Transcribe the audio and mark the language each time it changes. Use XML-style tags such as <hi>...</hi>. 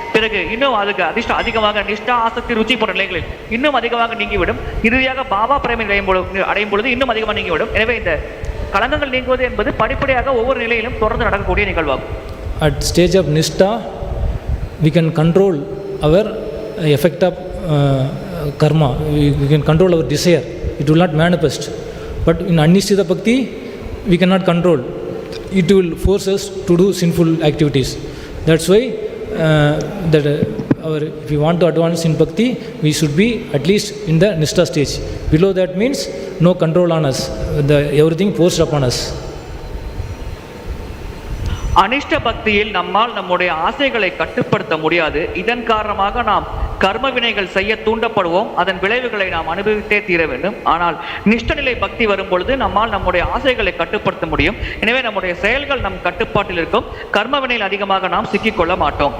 <ta>பிறகு இன்னும் அதுக்கு அதிகமாக நிஷ்டா, ஆசக்தி, ருச்சி போன்ற நிலைகளில் இன்னும் அதிகமாக நீங்கிவிடும். இறுதியாக பாபா பிரேமை அடையும் பொழுது இன்னும் அதிகமாக நீங்கிவிடும். எனவே இந்த கலங்கங்கள் நீங்குவது என்பது படிப்படியாக ஒவ்வொரு நிலையிலும் தொடர்ந்து நடக்கக்கூடிய நிகழ்வாகும்.</ta> <en>At stage of Nishtha, we can control our effect of karma. We can control our desire. It will not manifest. But in Anishita Bhakti, we cannot control. It will force us to do sinful activities. That's why that if we want to advance in bhakti, we should be at least in the nishtha stage. Below that means no control on us, everything forced upon us.</en> <ta>அனிஷ்ட பக்தியில் நம்மால் நம்முடைய ஆசைகளை கட்டுப்படுத்த முடியாது. இதன் காரணமாக நாம் கர்ம வினைகள் செய்ய தூண்டப்படுவோம். அதன் விளைவுகளை நாம் அனுபவித்தே தீர வேண்டும். ஆனால் நிஷ்டநிலை பக்தி வரும் பொழுது நம்மால் நம்முடைய ஆசைகளை கட்டுப்படுத்த முடியும். எனவே நம்முடைய செயல்கள் நம் கட்டுப்பாட்டில் இருக்கும். கர்ம வினையில் அதிகமாக நாம் சிக்கிக்கொள்ள மாட்டோம்.</ta>